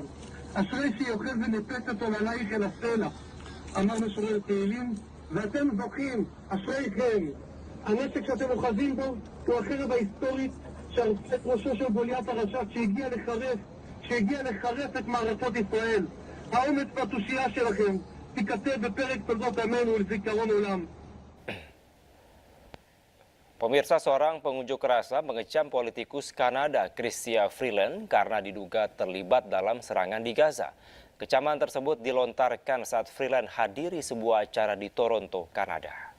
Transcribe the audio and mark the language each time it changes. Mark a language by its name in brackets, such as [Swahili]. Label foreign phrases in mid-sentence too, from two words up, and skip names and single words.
[Hebrew] אשרי שיוחז ונפץ אותו ללייך אל הסלע, אמר משורר תהילים, ואתם זוכים, אשריכם. הנשק שאתם אוחזים בו הוא החרב ההיסטורית שערפה את ראשו של גוליית הרשע שהגיע לחרף את מערכות ישראל. האומץ והתושייה שלכם תיכתב בפרק תולדות עמנו ולזיכרון עולם. [Indonesian] Pemirsa, seorang pengunjuk rasa mengecam politikus Kanada Chrystia Freeland karena diduga terlibat dalam serangan di Gaza. Kecaman tersebut dilontarkan saat Freeland hadiri sebuah acara di Toronto, Kanada.